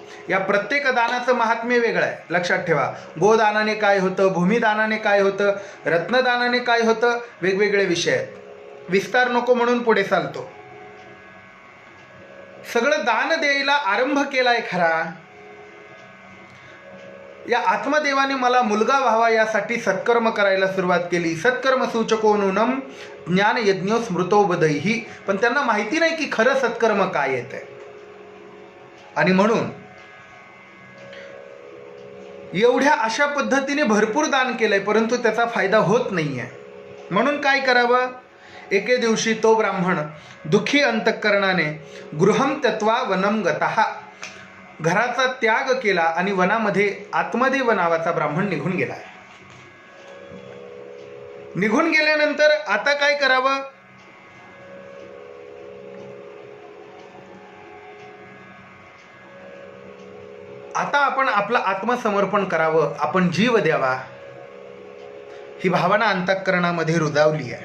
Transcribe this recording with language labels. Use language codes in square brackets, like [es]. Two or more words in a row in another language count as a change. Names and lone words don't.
[mr] या प्रत्येक दानाचं महात्म्य वेगळं आहे, लक्षात ठेवा. गोदानाने काय होतं, भूमिदानाने काय होतं, रत्नदानाने काय होतं, वेगवेगळे विषय आहेत. विस्तार नको म्हणून पुढे चालतो. सगळं दान द्यायला आरंभ केलाय खरा. या आत्मदेवाने मला मुलगा व्हावा यासाठी सत्कर्म करायला सुरुवात केली. [sa] सत्कर्म सूचको नूनम ज्ञान यज्ञो स्मृतो बदैही. [mr] पण त्यांना माहिती नाही की खरं सत्कर्म काय येते. आणि म्हणून एवढ्या अशा पद्धतीने भरपूर दान केलंय, परंतु त्याचा फायदा होत नाहीये. म्हणून काय करावं. एके दिवशी तो ब्राह्मण दुःखी अंतःकरणाने [sa] गृहं त्यक्त्वा वनं गतः, [mr] घराचा त्याग केला आणि वनामध्ये आत्मदेव नावाचा ब्राह्मण निघून गेला. निघून गेल्यानंतर आता काय करावं? आता आपण आपलं आत्मसमर्पण करावं, आपण जीव द्यावा, ही भावना अंतःकरणामध्ये रुजावली आहे.